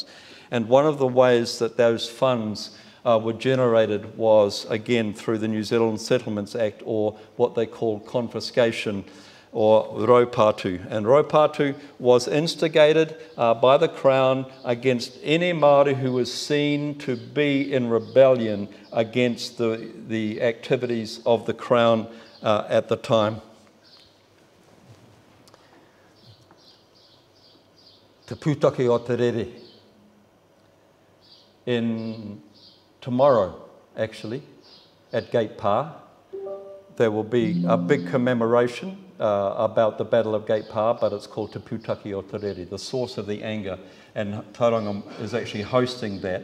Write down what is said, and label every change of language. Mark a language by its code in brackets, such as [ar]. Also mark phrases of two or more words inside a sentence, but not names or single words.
[en] And one of the ways that those funds were generated was, again, through the New Zealand Settlements Act, or what they called confiscation or Raupatu. And Raupatu was instigated by the Crown against any Māori who was seen to be in rebellion against the activities of the Crown at the time. [mi] Te pūtake o te rere. [en] In tomorrow, actually, at Gate Pa, there will be a big commemoration about the Battle of Gate Pa, but it's called Te Pūtake o te Rere, the source of the anger, and Tauranga is actually hosting that.